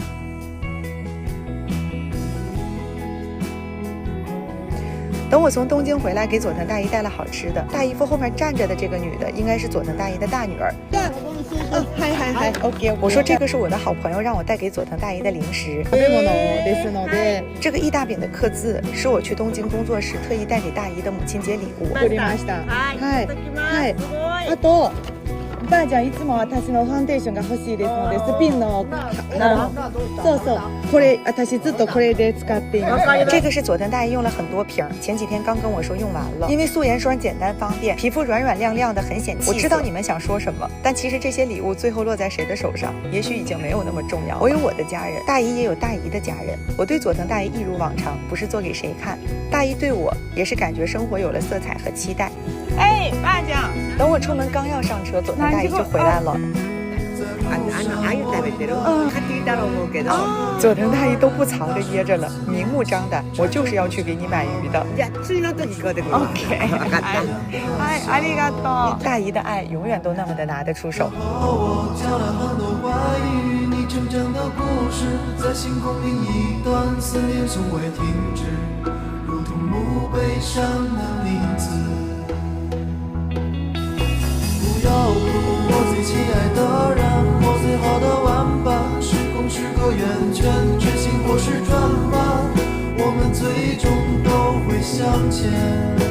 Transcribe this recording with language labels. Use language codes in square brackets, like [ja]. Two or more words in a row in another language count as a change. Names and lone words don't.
[zh] 等我从东京回来，给佐藤大姨带了好吃的。大姨夫后面站着的这个女的，应该是佐藤大姨的大女儿。嗨 ，OK。我说这个是我的好朋友让我带给佐藤大姨的零食。这个意大饼的刻字是我去东京工作时特意带给大姨的母亲节礼物。 [ja] あと。おばあちゃんいつも私のファンデーションが欲しいですので、スピンのそうこれ私ずっとこれで使っています。 [zh] 这个是佐藤大姨用了很多瓶，前几天刚跟我说用完了。因为素颜霜简单方便，皮肤软软亮亮的，很显气色。我知道你们想说什么，但其实这些礼物最后落在谁的手上，也许已经没有那么重要。我有我的家人，大姨也有大姨的家人。我对佐藤大姨一如往常，不是做给谁看。大姨对我也是感觉生活有了色彩和期待。哎，爸讲。等我出门刚要上车，佐藤大姨就回来了。佐藤大姨都不藏着掖着了，明目张胆，我就是要去给你买鱼的。OK， 哎，ありがとう。大姨的爱永远都那么的拿得出手。我最亲爱的人，我最好的玩伴，时空是个圆圈，执行或是转发，我们最终都会向前。